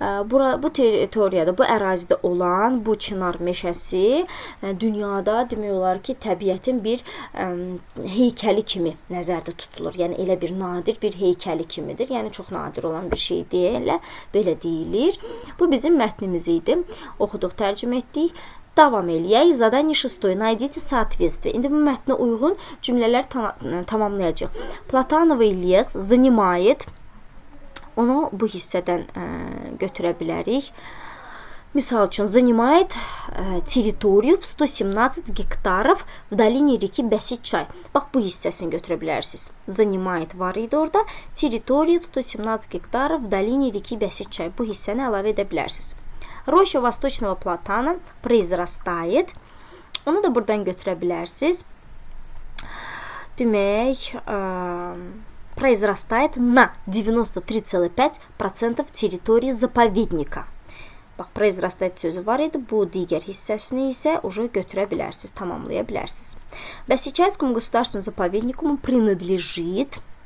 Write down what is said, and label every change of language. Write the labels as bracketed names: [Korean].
[Azerbaijani] Bu territoriyada, bu ərazidə olan bu çınar meşəsi dünyada demək olar ki, təbiətin bir heykəli kimi nəzərdə tutulur. Yəni elə bir nadir bir heykəli kimidir. Yəni çox nadir olan bir şey deyil, belə deyilir. Bu bizim mətnimiz idi. Oxuduq, tərcümə etdik. Davam eləyək. Zadание 6. [Russian] Найдите соответствие. [Azerbaijani] İndi bu mətnə uyğun cümlələr tamamlayacaq. [Russian] Platonovый лес занимает. [Azerbaijani] Onu bu hissədən götürə bilərik. Misal üçün, [Russian] занимает территорию в 117 гектаров в долине реки Бəsiçay. [Azerbaijani] Bax, bu hissəsini götürə bilərsiniz. Занимает var idi orada. [Russian] Территорию в 117 гектаров в долине реки Бəsiçay. [Azerbaijani] Bu hissəni əlavə edə bilərsiniz. [Russian] Роща Восточного платана произрастает. [Azerbaijani] Onu da buradan götürə bilərsiniz. Demək, [Russian] произрастает на 93,5% территории заповедника. [Azerbaijani] Bax, произрастает sözü var idi. Bu digər hissəsini isə уже götürə bilərsiniz, tamamlaya bilərsiniz. [Russian] Басичайскому государственному заповеднику принадлежит